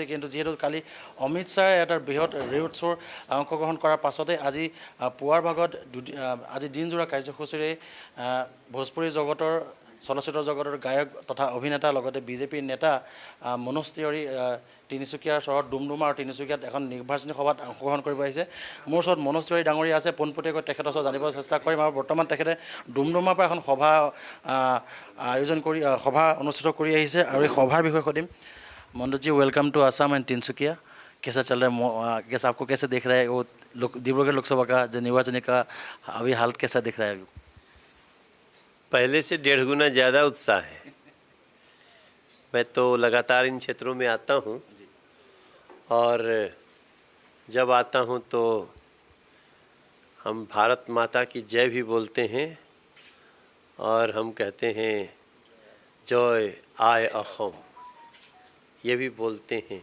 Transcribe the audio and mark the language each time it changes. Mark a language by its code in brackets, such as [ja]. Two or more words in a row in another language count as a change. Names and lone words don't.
[as] কিন্তু যিহেতু কালি অমিত শ্বাহে এটা বৃহৎ [en] road show [as] অংশগ্ৰহণ কৰাৰ পাছতে আজি পুৱাৰ ভাগত আজি দিনজোৰা কাৰ্যসূচীৰে ভোজপুৰী জগতৰ চলচ্চিত্ৰ জগতৰ গায়ক তথা অভিনেতা লগতে বিজেপিৰ নেতা মনোজ তিৱাৰী তিনিচুকীয়াৰ চহৰত ডুমডুমা আৰু তিনিচুকীয়াত এখন নিৰ্বাচনী সভাত অংশগ্ৰহণ কৰিব আহিছে। মোৰ ওচৰত মনোজ তিৱাৰী ডাঙৰীয়া আছে, পোনপটীয়াকৈ তেখেতৰ ওচৰত জানিব চেষ্টা কৰিম। আৰু বৰ্তমান তেখেতে ডুমডুমাৰ পৰা এখন সভা সভা অনুষ্ঠিত কৰি আহিছে আৰু এই সভাৰ বিষয়ে সুধিম। [hi] मनोज जी, [en] welcome to Assam and Tinsukia. [hi] कैसा चल रहा है, कैसा आपको कैसे दिख रहा है वो डिब्रूगढ़ लोकसभा का जो निर्वाचन का अभी हालत कैसा दिख रहा है? पहले से 1.5 गुना ज़्यादा उत्साह है। मैं तो लगातार इन क्षेत्रों में आता हूँ और जब आता हूँ तो हम भारत माता की जय भी बोलते हैं और हम कहते हैं [as] জয় আই অসম [hi] ये भी बोलते हैं।